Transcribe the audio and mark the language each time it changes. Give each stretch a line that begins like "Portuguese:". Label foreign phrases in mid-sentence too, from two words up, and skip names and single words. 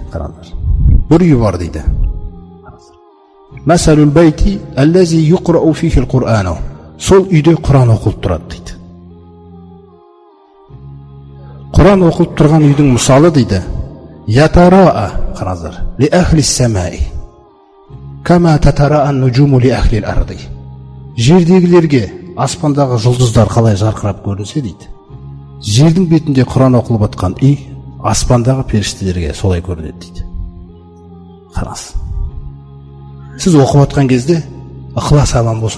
Kazakh: Қараңдар. Бір үй бар дейді.
Arabic: مثل البيت الذي يقرأ فيه القرآن.
Kazakh: Сол үйде Құран оқылып тұрады дейді. Құран оқылып тұрған үйдің мысалы дейді.
Arabic: Ятараа, қараңдар, لأهل السماء كما تتراءى النجوم لأهل الأرض.
Kazakh: Жердегілерге аспандағы жұлдыздар қалай жарқырап көрінсе дейді. Жердің бетінде Құран оқылып жатқан үй аспандағы періштелерге солай көрінеді дейді. Қараңыз. Сіз оқып жатқан кезде ықылас аман болсын.